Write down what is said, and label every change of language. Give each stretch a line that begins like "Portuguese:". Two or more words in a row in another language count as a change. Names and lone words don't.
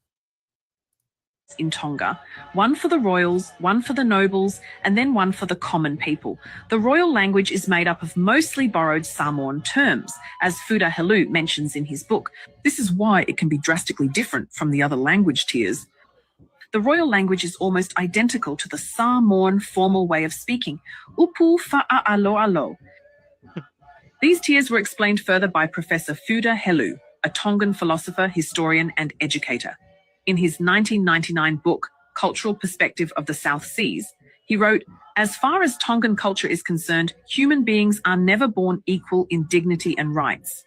English: In Tonga, one for the royals, one for the nobles, and then one for the common people. The royal language is made up of mostly borrowed Samoan terms, as Fuda Helu mentions in his book. This is why it can be drastically different from the other language tiers. The royal language is almost identical to the Samoan formal way of speaking,
Samoan: upu fa'aalo alo.
English: These tiers were explained further by Professor Fuda Helu, a Tongan philosopher, historian, and educator. In his 1999 book, Cultural Perspective of the South Seas, he wrote, "As far as Tongan culture is concerned, human beings are never born equal in dignity and rights.